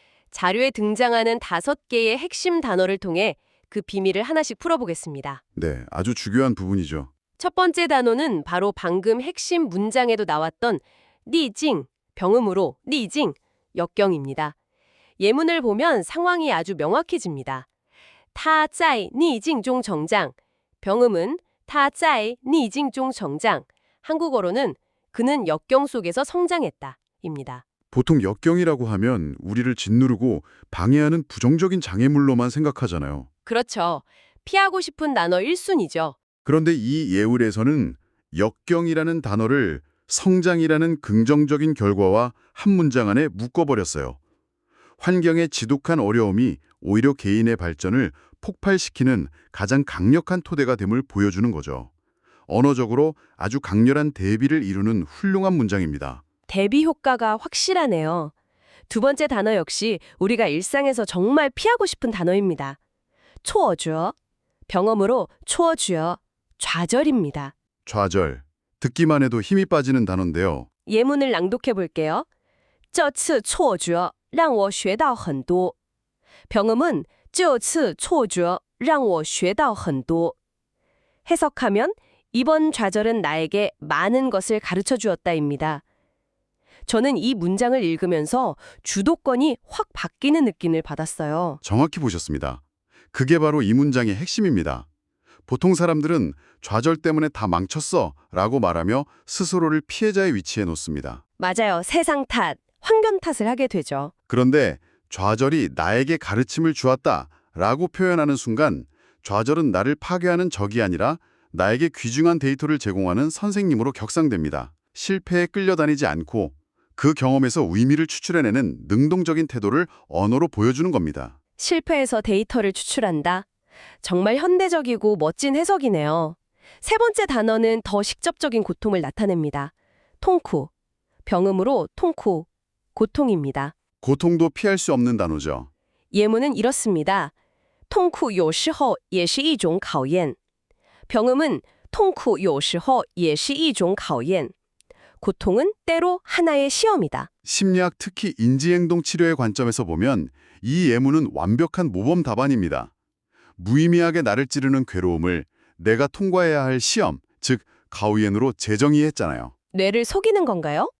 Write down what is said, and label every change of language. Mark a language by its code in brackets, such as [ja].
[ko] 자료에 등장하는 5개의 핵심 단어를 통해 그 비밀을 하나씩 풀어보겠습니다. 네, 아주 중요한 부분이죠. 첫 번째 단어는 바로 방금 핵심 문장에도 나왔던 니징, 병음으로 니징, 역경입니다. 예문을 보면 상황이 아주 명확해집니다. [zh] 他在逆境中成长. [ko] 병음은 [zh] 他在逆境中成长. [ko] 한국어로는 그는 역경 속에서 성장했다. 입니다. 보통 역경이라고 하면 우리를 짓누르고 방해하는 부정적인 장애물로만 생각하잖아요. 그렇죠. 피하고 싶은 단어 1순위죠. 그런데 이 예울에서는 역경이라는 단어를 성장이라는 긍정적인 결과와 한 문장 안에 묶어버렸어요. 환경의 지독한 어려움이 오히려 개인의 발전을 폭발시키는 가장 강력한 토대가 됨을 보여주는 거죠. 언어적으로 아주 강렬한 대비를 이루는 훌륭한 문장입니다. 대비 효과가 확실하네요. 두 번째 단어 역시 우리가 일상에서 정말 피하고 싶은 단어입니다. 초어주어. 병어으로 초어주어. 좌절입니다. 좌절. 듣기만 해도 힘이 빠지는 단어인데요. 예문을 낭독해 볼게요. [zh] 这次挫折让我学到很多. [ko] 병음은 [zh] 这次挫折让我学到很多. [ko] 해석하면 이번 좌절은 나에게 많은 것을 가르쳐 주었다입니다. 저는 이 문장을 읽으면서 주도권이 확 바뀌는 느낌을 받았어요. 정확히 보셨습니다. 그게 바로 이 문장의 핵심입니다. 보통 사람들은 좌절 때문에 다 망쳤어 라고 말하며 스스로를 피해자의 위치에 놓습니다. 맞아요. 세상 탓, 환경 탓을 하게 되죠. 그런데 좌절이 나에게 가르침을 주었다 라고 표현하는 순간 좌절은 나를 파괴하는 적이 아니라 나에게 귀중한 데이터를 제공하는 선생님으로 격상됩니다. 실패에 끌려다니지 않고 그 경험에서 의미를 추출해내는 능동적인 태도를 언어로 보여주는 겁니다. 실패에서 데이터를 추출한다. 정말 현대적이고 멋진 해석이네요. 세 번째 단어는 더 직접적인 고통을 나타냅니다. 통쿠. 병음으로 통쿠. 고통입니다. 고통도 피할 수 없는 단어죠. 예문은 이렇습니다. [zh] 통쿠 有时候也是一种考验. [ko] 병음은 [zh] 통쿠 有时候也是一种考验. [ko] 고통은 때로 하나의 시험이다. 심리학 특히 인지행동 치료의 관점에서 보면 이 예문은 완벽한 모범 답안입니다. 무의미하게 나를 찌르는 괴로움을 내가 통과해야 할 시험, 즉 가오옌으로 재정의했잖아요. 뇌를 속이는 건가요?